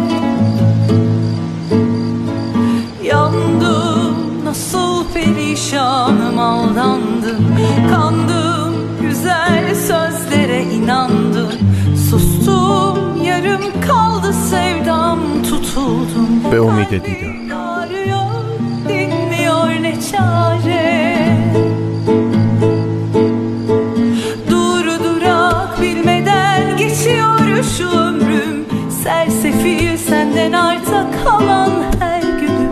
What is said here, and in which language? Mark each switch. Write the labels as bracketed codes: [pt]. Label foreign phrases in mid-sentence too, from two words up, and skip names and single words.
[tr] Yandım, nasıl perişanım, aldandım. Kandım, güzel sözlere inandım. Sustum, yarım kaldı sevdam, tutuldum. [fa] به امید دیدار. [tr] Dinmiyor ne çare. Durdurak bilmeden geçiyor şu ömrüm. Sersefil senden arta kalan her günüm.